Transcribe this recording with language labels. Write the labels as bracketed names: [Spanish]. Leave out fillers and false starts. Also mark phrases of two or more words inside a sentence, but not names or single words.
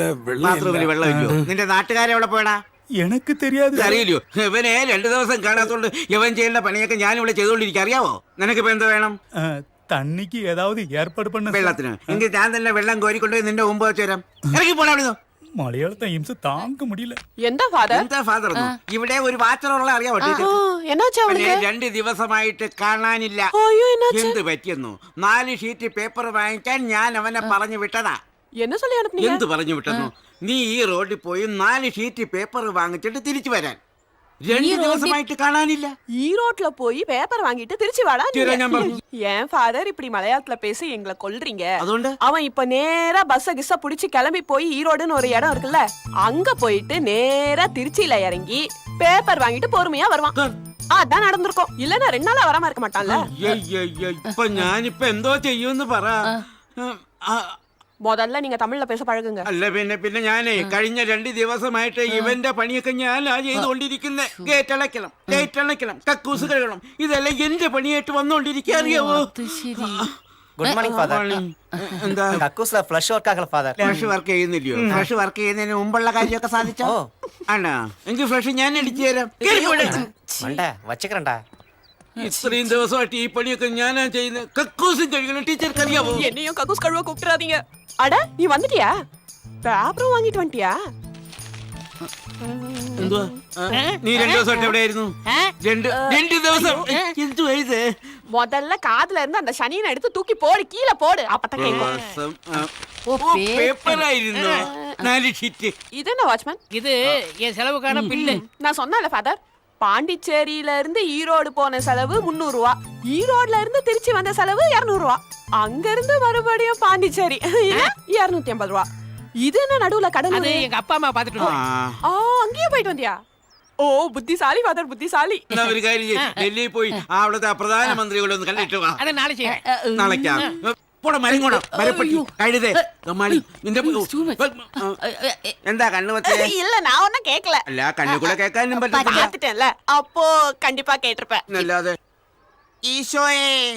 [Malayalam] ബാത്റൂമിൽ വെള്ളം ഇല്ലയോ? നിന്റെ നാട്ടുകാരെ എവിടെ പോയടാ? എനിക്ക് தெரியாது. അറിയില്ലയോ? ഇവനെ 2 ദിവസം കാണാത്തോണ്ട് ഇവൻ ചെയ്യേണ്ട പണിയൊക്കെ ഞാൻ ഇവിടെ ചെയ്തോണ്ടിരിക്കുക. അറിയാവോ? നിനക്കിപ്പോ എന്താ വേണം? [Tamil] தண்ணிக்கு ஏதாவது ஏற்பாடு பண்ண. [Malayalam] വെള്ളത്തിന് എങ്കിൽ ഞാൻ തന്നെ വെള്ളം കോരിക്കൊണ്ടുപോയി നിന്റെ മുമ്പ് വെച്ച് തരാം. ഇറങ്ങി പോടാ അവിടുന്ന്. [Tamil] மலையாளத்தை இம்ச தாங்க முடியல. [Malayalam] എന്താ ഫാദർ ഇവിടെ ഒരു വാച്ചറുള്ള അറിയാവോ? 2 ദിവസമായിട്ട് കാണാനില്ല. എന്ത് പറ്റിയെന്നു? 4 [English] sheet paper [Malayalam] വാങ്ങിക്കാൻ ഞാൻ അവനെ പറഞ്ഞു വിട്ടതാ. എന്ത് പറഞ്ഞു വിട്ടെന്നു? നീ ഈ റോഡിൽ പോയി 4 [English] sheet paper [Malayalam] വാങ്ങിച്ചിട്ട് തിരിച്ചു വരാൻ. 2 ദിവസമായിട്ട് കാണാനില്ല. [Tamil] ஈரோட்ல போய் பேப்பர் வாங்கிட்டு திருச்சி வாடா. என் ஃபாதர் இப்படி மலையாளத்துல பேசி எங்களை கொல்றீங்க. [Malayalam] അതുകൊണ്ട് [Tamil] அவன் இப்ப நேரா பஸ்ஸ கிஸ்ஸ புடிச்சு கிளம்பி போய் ஈரோடுன்னு ஒரு இடம் இருக்குல்ல, அங்க போயிட்டு நேரா திருச்சியில இறங்கி பேப்பர் வாங்கிட்டு பொறுமையா வருவான். அதான் நடந்திருக்கும். இல்லன்னா 2 நாளா வராம இருக்க மாட்டான்ல. [Malayalam] ഇപ്പൊ ഞാനിപ്പോ എന്തോ ചെയ്യുമെന്ന് പറ. [Tamil] முதல்ல நீங்க தமிழ்ல பேச பழகுங்க. [Malayalam] അല്ല പിന്നെ ഞാനേ കഴിഞ്ഞ 2 ദിവസമായിട്ട് ഇവന്റെ പണിയൊക്കെ ഞാനാ ചെയ്തുകൊണ്ടിരിക്കുന്നത്. ഗേറ്റ് അടയ്ക്കണം, കക്കൂസ് കഴുകണം, ഇതെല്ലാം എന്റെ പണിയായിട്ട് വന്നോണ്ടിരിക്കുക. അറിയാവോ? [English] good morning father. [Malayalam] എന്താ [Tamil] கக்கூஸ்ல [English] flush work [Tamil] ஆகல ஃபாதர். [English] flush work [Malayalam] ചെയ്യുന്നില്ലയോ? [English] flush work [Malayalam] ചെയ്യുന്നതിന് മുമ്പുള്ള കാര്യമൊക്കെ സാധിച്ചോ? ആണോ? എങ്കിൽ ഫ്ലഷ് ഞാൻ അടിച്ചു തരാം. [Tamil] மண்டை வச்சுக்கிறேன்டா. [Malayalam] ഇത്രയും ദിവസമായിട്ട് ഈ പണിയൊക്കെ ഞാനാ ചെയ്യുന്നത്. കക്കൂസും കഴുകണം. ടീച്ചർക്ക് അറിയാവോ? [Tamil] என்னையும் கக்கூஸ் கழுவ கூப்பிட்டுறாதீங்க. அட நீ வந்துட்டியா? பேப்பரும் வாங்கிட்டு வந்துட்டியா? [Malayalam] എന്തുവാ? നീ 2 ദിവസമായിട്ട് എവിടെയായിരുന്നു? 2 ദിവസം എന്തുവാ ഇത്? [Tamil] முதல்ல காதுல இருந்து அந்த சனியனை எடுத்து தூக்கி போடு, கீழே போடு. அப்பதான் கேட்கும். [Malayalam] പേപ്പറായിരുന്നു 4 ഷീറ്റ്. [Tamil] இது என்ன வாட்ச்மேன்? இது என் செலவுக்கான பில்லு. நான் சொன்னேன்ல ஃபாதர், பாண்டிச்சேரியில இருந்து ஈரோடு போன செலவு 300 ரூபா, ஈரோடுல இருந்து திருச்சி வந்த செலவு 200 ரூபா, அங்க இருந்து மறுபடியும் பாண்டிச்சேரி 250 ரூபா. இது என்ன நடுவுல கடன்? அது எங்க அப்பா அம்மா பாத்துட்டு அங்கேயே போயிட்டு வந்தியா? [Malayalam] ഓ ബുദ്ധിശാലി ഫാദർ, ബുദ്ധിശാലി. ഒരു കാര്യം, ഡൽഹിയിൽ പോയി അവിടുത്തെ പ്രധാനമന്ത്രികളെ ഒന്ന് കണ്ടിട്ട് വാ. അത് നാളെ ചെയ്യാം. നാളേക്കാ പോടാ. മരങ്ങോടാ മരപ്പെട്ടി കഴുതേ കമ്മാളി നിന്റെ എന്താ കണ്ണു വച്ചേ? [Tamil] இல்ல நான் ஒன்னும் கேட்கல. [Malayalam] അല്ല കണ്ണു കൂടെ കേൾക്കാനും പറ്റില്ല. [Tamil] பார்த்துட்டேன்ல, அப்போ கண்டிப்பா கேட்டிருப்பேன். [Malayalam] അല്ലാതെ ഈശോയെ.